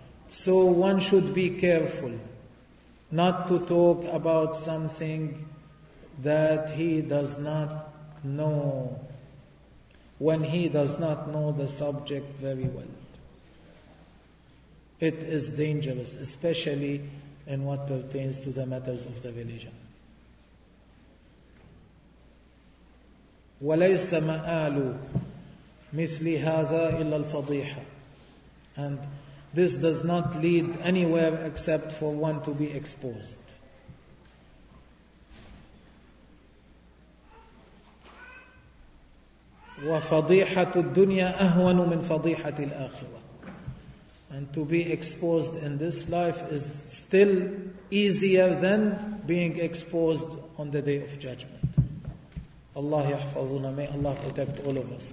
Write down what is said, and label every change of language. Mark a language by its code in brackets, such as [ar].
[en] So one should be careful not to talk about something that he does not know, when he does not know the subject very well. It is dangerous, especially in what pertains to the matters of the religion. [ar] وليس مآل مثل هذا إلا الفضيحة. [en] And this does not lead anywhere except for one to be exposed. [ar] وفضيحة الدنيا أهون من فضيحة الآخرة. [en] And to be exposed in this life is still easier than being exposed on the day of judgment. [ar] الله يحفظنا. [en] May Allah protect all of us.